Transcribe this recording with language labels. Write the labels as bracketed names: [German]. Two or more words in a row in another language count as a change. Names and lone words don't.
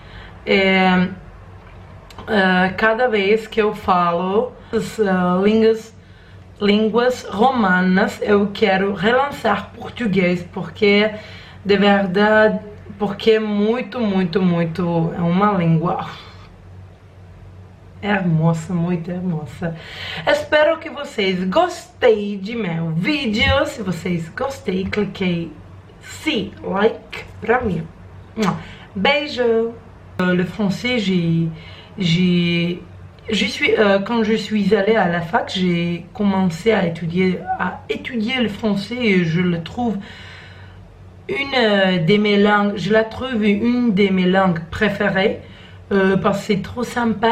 [Portuguese] Cada vez que eu falo as línguas romanas, eu quero relançar português, porque de verdade, porque muito é uma língua hermosa, muito hermosa. Espero que vocês gostem de meu vídeo. Se vocês gostem, cliquei sim, like pra mim. Beijo. [French] Le français, quand je suis allée à la fac, j'ai commencé à étudier le français et je le trouve une de mes langues préférées parce que c'est trop sympa.